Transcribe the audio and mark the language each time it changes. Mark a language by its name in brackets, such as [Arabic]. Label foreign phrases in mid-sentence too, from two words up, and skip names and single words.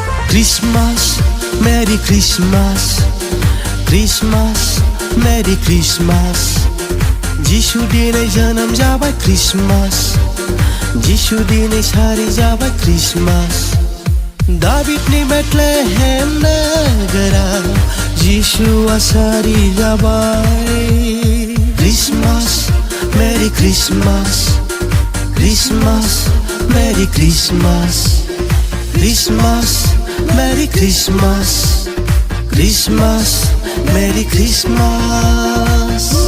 [English] Christmas, Merry Christmas, Christmas, Merry Christmas. [Bodo] जिशु दिनै जोनोम जाबाय Christmas, जिशु दिनै सारि जाबाय Christmas. दाबिदनि बेथलेहेम नोगोराव जिशुआ सारि जाबाय. [English] Christmas, Merry Christmas, Christmas, Merry Christmas, Christmas, Merry Christmas, Christmas, Merry Christmas.